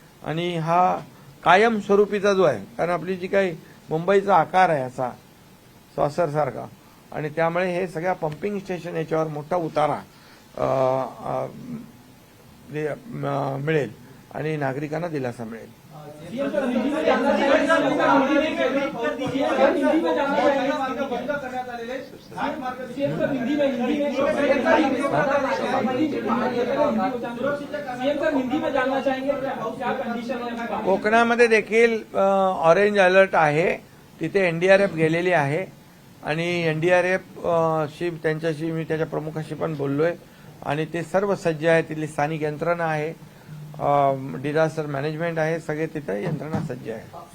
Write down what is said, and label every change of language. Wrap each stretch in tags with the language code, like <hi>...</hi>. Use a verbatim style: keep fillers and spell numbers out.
<mr>आणि हा कायमस्वरूपीचा जो आहे, कारण आपली जी काही मुंबईचा आकार आहे असा सॉसरसारखा, आणि त्यामुळे हे सगळ्या पंपिंग स्टेशन याच्यावर मोठा उतारा अ, अ, दे- म- मिळेल आणि नागरिकांना दिलासा मिळेल.</mr> <hi>हिंदी में जानना चाहेंगे क्या कंडीशन है।</hi> <mr>कोकणामध्ये देखील अ, ऑरेंज अलर्ट आहे, तिथे एनडीआरएफ गेलेली आहे आणि एनडीआरएफ शी त्यांच्याशी मी त्याच्या प्रमुखाशी पण बोललोय आणि ते सर्व सज्ज आहे. तिथली स्थानिक यंत्रणा आहे, डिझास्टर मॅनेजमेंट आहे, सगळे तिथे यंत्रणा सज्ज आहे.</mr>